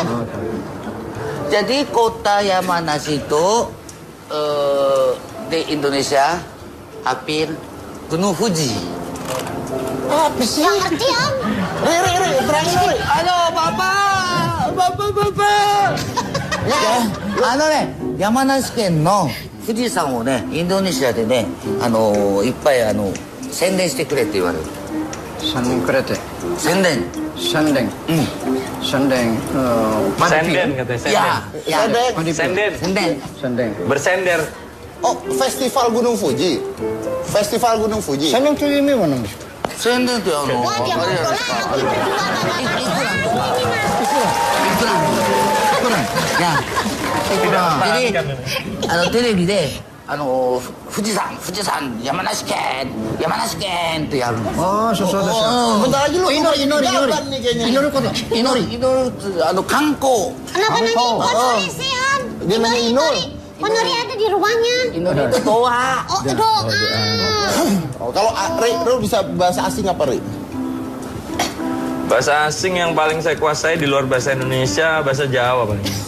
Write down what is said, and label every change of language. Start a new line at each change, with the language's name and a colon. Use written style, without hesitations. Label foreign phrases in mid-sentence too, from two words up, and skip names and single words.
Indonesian: Jadi kota Yamanashi itu di Indonesia hampir Gunung Fuji. Apa sih? Yang ngerti, Om. Ri, terangin Ri. Halo, Bapak. Ya,
Japanese: 山梨県の富士山をね、インドネシアでね、いっぱい宣伝してくれって言われる。宣伝くれて。宣伝。宣伝。Senden.
Indonesian: Senden katanya. Senden. Senden. Bersender. Oh, Festival Gunung Fuji. Festival Gunung Fuji. Senden itu ini mana? Senden itu Wah, dia ngobrol lagi berdua. Ya. Jadi,
Japanese: テレビで、富士山、山梨県ってやるの。ああ、そうですよ。
Indonesian: Bentar lagi lu Inori. Inori
Japanese: 観光。
Indonesian: Kenapa nanya impor sih, Om? Dia nanya Inul. Nuri ada di rumahnya. Inul itu doa. Oh, doa. Oh, kalau Ri, lu bisa bahasa asing apa, Ri? Bahasa asing yang paling saya kuasai di luar bahasa Indonesia, bahasa Jawa paling.